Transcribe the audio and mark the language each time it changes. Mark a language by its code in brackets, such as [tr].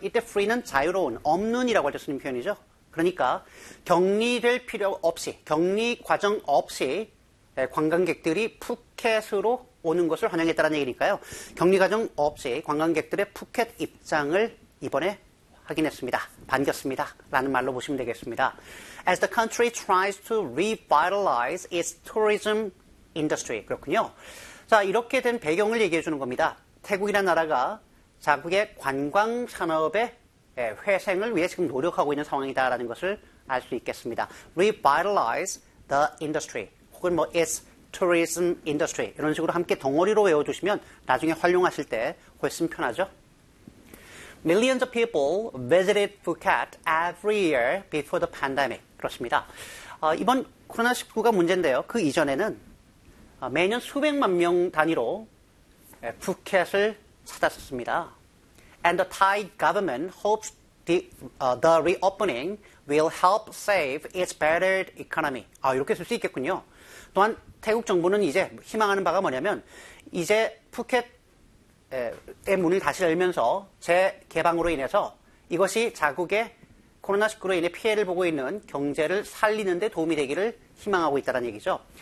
[ko] 이때 free는 자유로운, 없는이라고 할때 쓰는 표현이죠. 그러니까 격리될 필요 없이, 격리 과정 없이 관광객들이 푸켓으로 오는 것을 환영했다는 얘기니까요. 격리 과정 없이 관광객들의 푸켓 입장을 이번에 확인했습니다. 반겼습니다라는 말로 보시면 되겠습니다. [en] As the country tries to revitalize its tourism industry. [ko] 그렇군요. 자, 이렇게 된 배경을 얘기해 주는 겁니다. 태국이라는 나라가 자국의 관광 산업의 회생을 위해 지금 노력하고 있는 상황이다라는 것을 알수 있겠습니다. [en] Revitalize the industry [ko] 혹은 뭐 [en] its tourism industry [ko] 이런 식으로 함께 덩어리로 외워두시면 나중에 활용하실 때 훨씬 편하죠. [en] Millions of people visited Phuket every year before the pandemic. [ko] 그렇습니다. 이번 코로나19가 문제인데요. 그 이전에는 매년 수백만 명 단위로 푸켓을 찾았었습니다. [en] And the Thai government hopes the reopening will help save its battered economy. [ko] 아, 이렇게 쓸수 있겠군요. 또한 태국 정부는 이제 희망하는 바가 뭐냐면, 이제 푸켓의 문을 다시 열면서 재개방으로 인해서 이것이 자국의 코로나19로 인해 피해를 보고 있는 경제를 살리는 데 도움이 되기를 희망하고 있다는 얘기죠.